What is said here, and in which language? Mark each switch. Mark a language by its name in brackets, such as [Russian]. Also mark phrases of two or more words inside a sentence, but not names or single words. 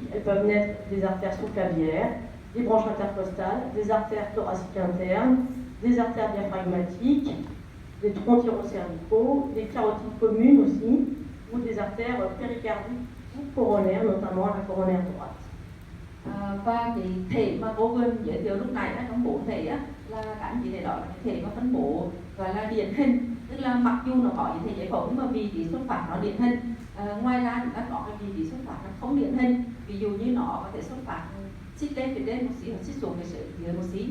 [French] Elles peuvent naître des artères sous-clavières, des branches intercostales, des artères thoraciques internes, des artères diaphragmatiques, des troncs thyrocervicaux, des carotides communes aussi, ou des artères péricardiques coronaire, notamment la coronaire droite. [Vietnamese] Và cái thể mà cô vừa giới thiệu lúc này trong 4 thể là các anh chị thấy đó là cái thể mà phân bố gọi là điển hình, tức là mặc dù nó có những thể giải phẫu nhưng mà vị trí xuất phát nó điển hình. Ngoài ra chúng ta có cái vị trí xuất phát nó không điển hình, ví dụ như nó có thể xuất phát xích lên phía trên một xí hoặc xích xuống phía dưới một xí.